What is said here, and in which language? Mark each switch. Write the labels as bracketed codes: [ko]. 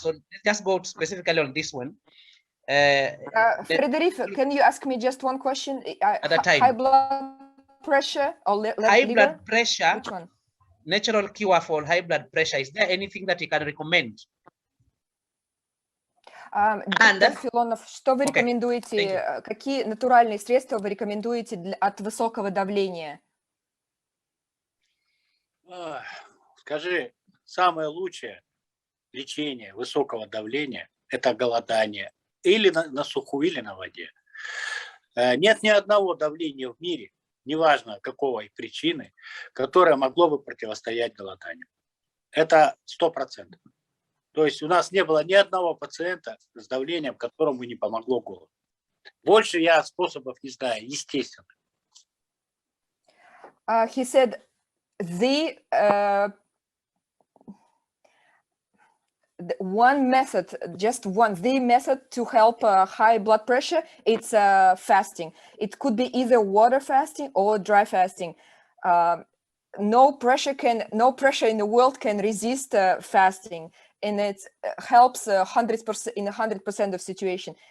[en] So let's just go specifically on this one. Frederic, can you ask me just one question? At a time. High blood pressure or high liver? Blood pressure. Which one? Natural cure for high blood pressure. Is there anything that you can recommend? [ru] Доктор Филонов, что вы рекомендуете? Какие натуральные средства вы рекомендуете от высокого давления? Скажи, самое лучшее лечение высокого давления – это голодание. Или на сухую, или на воде. Нет ни одного давления в мире, неважно какого причины, которое могло бы противостоять голоданию. Это 100%. То есть у нас не было ни одного пациента с давлением, которому не помогло голод. Больше я способов не знаю, естественно. [en] He said the one method, just one, the method to help high blood pressure, it's fasting. It could be either water fasting or dry fasting. No pressure in the world can resist fasting, and it helps 100% in 100% of situation.